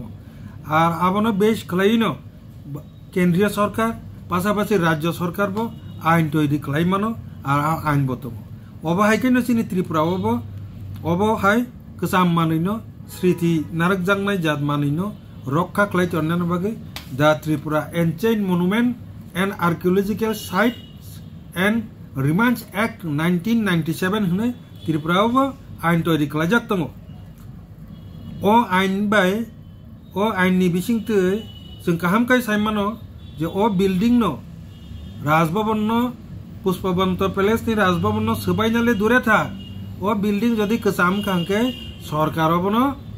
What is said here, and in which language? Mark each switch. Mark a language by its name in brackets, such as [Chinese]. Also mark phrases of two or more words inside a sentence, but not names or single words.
[Kok Borok] आर आबनो बेस खालायनो केंद्रीय सरकार पासापासि राज्य सरकार बो आइन तैरी खालायमानो आर आइन बो दङ अबहायखैनो सिनि त्रिपुरावबो अबहाय गोजाम मानैनो स्मृति नारकजांनाय जात मानैनो रक्षा खालायथरनायनि बागै दा त्रिपुरा एन्सिएंट मनुमेन्ट and archaeological sites and remains act 1997 हने त्रिपुरावबो आइन तैरी खालायजाक दङ ओ आइन बाय ओ आइननि बिसिंतै जों काहामकाय साइमानो जे ओ बिल्डिं नो राजभवन नो पुष्पबंत पैलेस नि राजभवन नो सोबायनाले दूरे था ओ बिल्डिं जदि गोजाम कांके सरकारावबो नो